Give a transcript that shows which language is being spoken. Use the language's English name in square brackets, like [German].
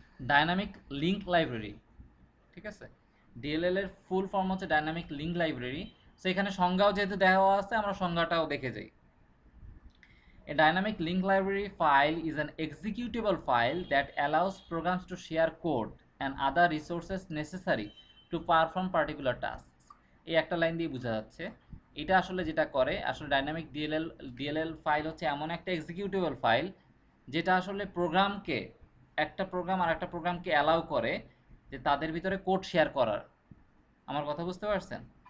[Bangla] Dynamic link library, ঠিক আছে? DLL এর ফুল ফর্ম হচ্ছে ডাইনামিক লিঙ্ক লাইব্রেরি। সেখানে সংজ্ঞাও যেহেতু দেওয়া আছে আমরা সংজ্ঞাটাও দেখে যাই। [English] A dynamic link library file is an executable file that allows programs to share code and other resources necessary to perform particular tasks. [Bangla] এই একটা লাইন দিয়ে বোঝা যাচ্ছে এটা আসলে যেটা করে, আসলে ডাইনামিক ডিএলএল ফাইল হচ্ছে এমন একটা এক্সিকিউটেবল ফাইল যেটা আসলে প্রোগ্রামকে, একটা প্রোগ্রাম আর একটা প্রোগ্রামকে অ্যালাউ করে যে তাদের ভিতরে কোড শেয়ার করার। আমার কথা বুঝতে পারছেন?